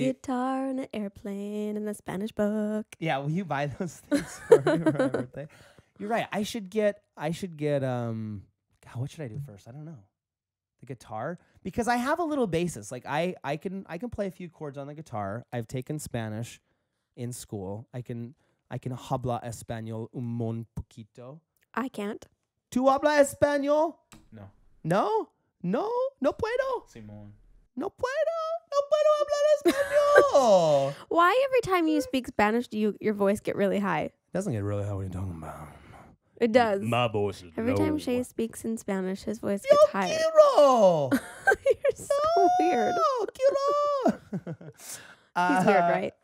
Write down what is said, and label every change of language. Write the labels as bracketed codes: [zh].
[en] guitar and an airplane and a Spanish book. yeah. Will you buy those things for me for my birthday? You're right. I should get God, what should I do first? I don't know. The guitar, because I have a little basis. Like I can play a few chords on the guitar. I've taken Spanish in school. I can [es] habla español un mon poquito. [en] I can't. [es] ¿Tú habla español? No. No, no puedo. Simón. No puedo hablar español. [en] Why every time you speak Spanish do your voice get really high? Doesn't get really high. What are you talking about? It does. My voice is Every low. time Shay speaks in Spanish, his voice [es] Yo [en] gets higher. [es] quiero. [en] You're so weird. [es] Yo quiero. [en] He's weird, right?